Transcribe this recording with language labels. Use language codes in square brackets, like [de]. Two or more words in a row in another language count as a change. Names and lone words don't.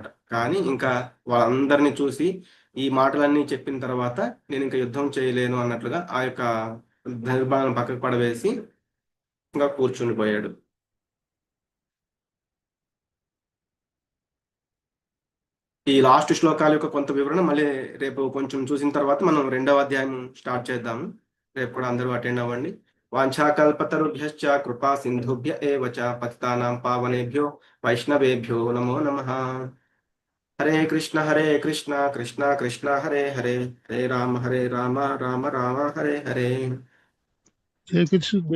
[te] కానీ ఇంకా వాళ్ళందరినీ చూసి ఈ మాటలన్నీ చెప్పిన తర్వాత నేను ఇంకా యుద్ధం చేయలేను అన్నట్లుగా ఆ యొక్క ధనుర్బాణాలను పక్కకు పడవేసి ఇంకా కూర్చుని పోయాడు. ఈ లాస్ట్ శ్లోకాల యొక్క కొంత వివరణ మళ్ళీ రేపు కొంచెం చూసిన తర్వాత మనం రెండవ అధ్యాయం స్టార్ట్ చేద్దాము. రేపు కూడా అందరూ అటెండ్ అవ్వండి. [sa] వాంఛాకల్పతరుభ్యశ్చ కృపా సింధుభ్య ఏవ చ పతితానాం పావనేభ్యో వైష్ణవేభ్యో నమో నమః. హరే కృష్ణ కృష్ణ కృష్ణ హరే హరే, హరే రామ రామ రామ హరే హరే. జై కృష్ణ.